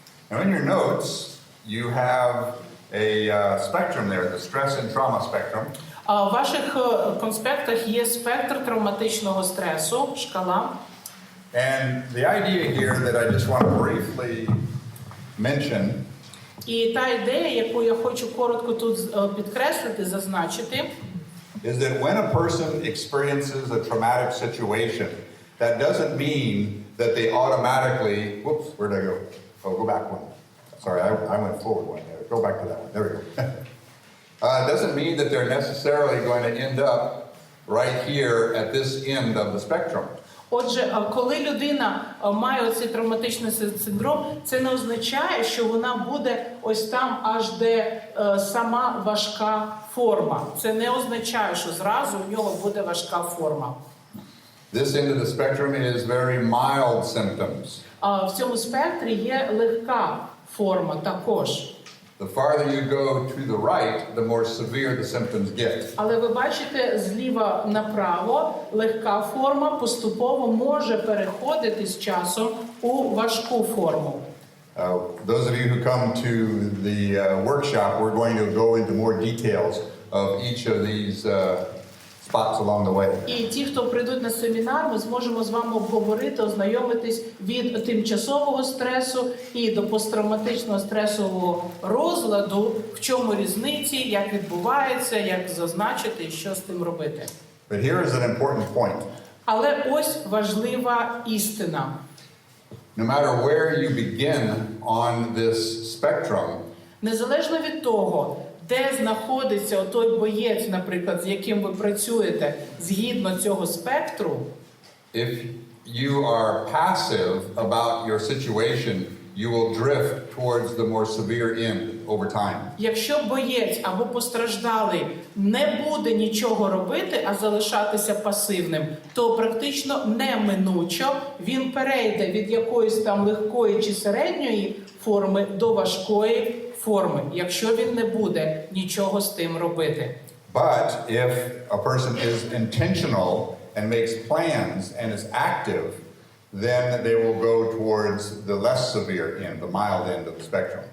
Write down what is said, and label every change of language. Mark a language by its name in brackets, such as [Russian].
[English] Now in your notes, you have a spectrum there, the stress and trauma spectrum. [Ukrainian] В ваших конспектах є спектр травматичного стресу, шкала. [English] And the idea here that I just want to briefly mention [Ukrainian] І та ідея, яку я хочу коротко тут підкреслити, зазначити, [English] is that when a person experiences a traumatic situation, that doesn't mean that they automatically, whoops, where'd I go? Oh, go back one. Sorry, I went forward one there. Go back to that one. There we go. It doesn't mean that they're necessarily going to end up right here at this end of the spectrum. [Ukrainian] Отже, коли людина має оцей травматичний синдром, це не означає, що вона буде ось там, аж де сама важка форма. Це не означає, що зразу у нього буде важка форма. [English] This end of the spectrum is very mild symptoms. [Ukrainian] В цьому спектрі є легка форма також. [English] The farther you go to the right, the more severe the symptoms get. [Ukrainian] Але ви бачите, зліва направо легка форма поступово може переходити з часом у важку форму. [English] Those of you who come to the workshop, we're going to go into more details of each of these spots along the way. [Ukrainian] І ті, хто прийдуть на семінар, ми зможемо з вами обговорити, ознайомитись від тимчасового стресу і до посттравматичного стресового розладу, в чому різниці, як відбувається, як зазначити і що з тим робити. [English] But here is an important point. [Ukrainian] Але ось важлива істина. [English] No matter where you begin on this spectrum, [Ukrainian] Незалежно від того, де знаходиться той боєць, наприклад, з яким ви працюєте, згідно цього спектру, [English] if you are passive about your situation, you will drift towards the more severe end over time. [Ukrainian] якщо боєць або постраждалий не буде нічого робити, а залишатися пасивним, то практично неминучо він перейде від якоїсь там легкої чи середньої форми до важкої форми, якщо він не буде нічого з тим робити. [English] But if a person is intentional and makes plans and is active, then they will go towards the less severe end, the mild end of the spectrum.